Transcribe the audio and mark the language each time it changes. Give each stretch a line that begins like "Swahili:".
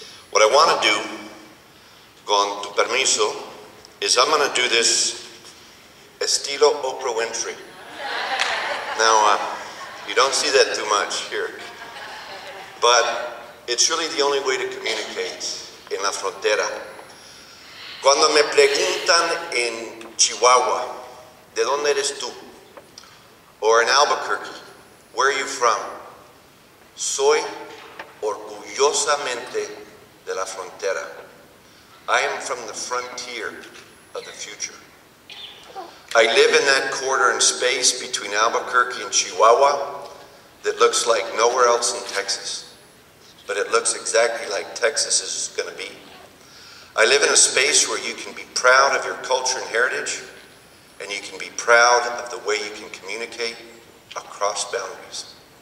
English: What I want to do,
Spanish: con tu permiso,
English: is I'm going to do this estilo Oprah Winfrey. Now, you don't see that too much here. But it's really the only way to communicate
Spanish: en la frontera. Cuando me preguntan en Chihuahua, ¿de dónde eres tú?
English: Or in Albuquerque, where are you from?
Spanish: Soy orgullosamente de la frontera.
English: I am from the frontier of the future. I live in that corridor in space between Albuquerque and Chihuahua that looks like nowhere else in Texas. But it looks exactly like Texas is going to be. I live in a space where you can be proud of your culture and heritage, and you can be proud of the way you can communicate across boundaries.